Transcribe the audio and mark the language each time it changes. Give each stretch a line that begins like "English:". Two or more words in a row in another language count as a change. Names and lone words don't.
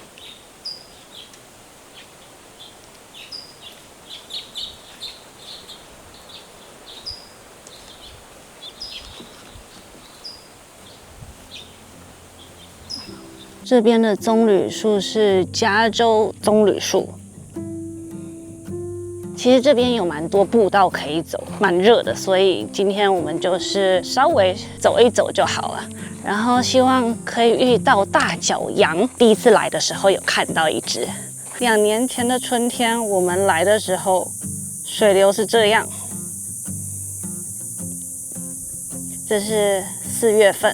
Chinese: 這邊的棕櫚樹是加州棕櫚樹。其實這邊有蠻多步道可以走，蠻熱的，所以今天我們就是稍微走一走就好了。然後希望可以遇到大角羊，第一次來的時候有看到一隻。2年前的春天我們來的時候，水流是這樣。這是4月份。